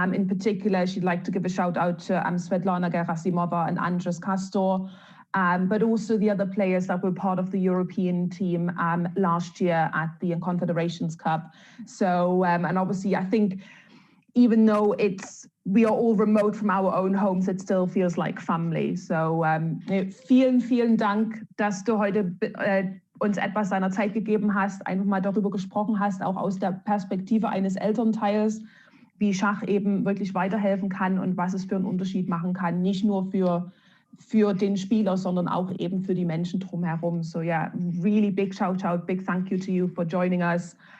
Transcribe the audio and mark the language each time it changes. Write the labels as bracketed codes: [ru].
[en] In particular, she'd like to give a shout out to Svetlana Gerasimova and Andres Castor, but also the other players that were part of the European team last year at the Confederations Cup. So, and obviously, I think even though we are all remote from our own homes, it still feels like family. [de] So vielen, vielen Dank, dass du heute uns etwas deiner Zeit gegeben hast, einfach mal darüber gesprochen hast, auch aus der Perspektive eines Elternteils, wie Schach eben wirklich weiterhelfen kann und was es für einen Unterschied machen kann, nicht nur für den Spieler, sondern auch eben für die Menschen drumherum. [en] So yeah, really big shout out, big thank you to you for joining us.